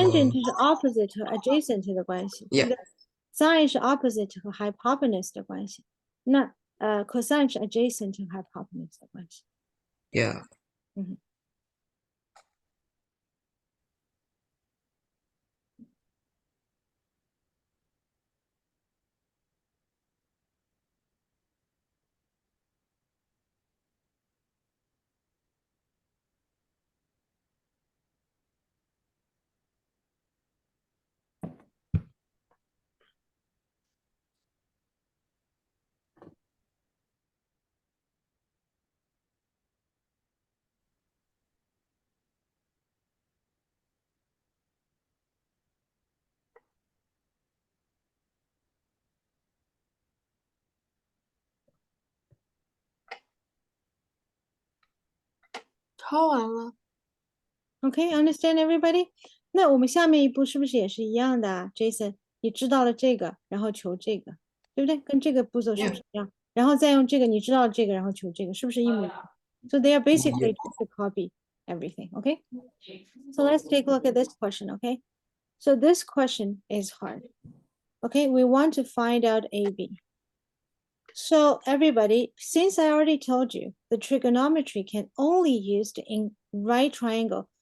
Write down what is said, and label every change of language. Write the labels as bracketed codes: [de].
[zh] 是 opposite 和 adjacent 的关系。 [en] Yeah. [zh] Sine 是 opposite 和 hypotenuse 的关系。 那cosine 是 adjacent 和 hypotenuse 的关系。 [en] Yeah. Mhm. [zh] 抄完了。 [en] Okay, understand everybody? [zh] 那我们下面一步是不是也是一样的啊 ，Jason？ 你知道了这个，然后求这个，对不对？跟这个步骤是不是一样？然后再用这个，你知道这个，然后求这个，是不是一模一样？ [en] So they are basically just to copy everything, okay? So let's take a look at this question, okay? So this question is hard. Okay, we want to find out AB. So everybody, since I already told you, the trigonometry can only used in right triangle.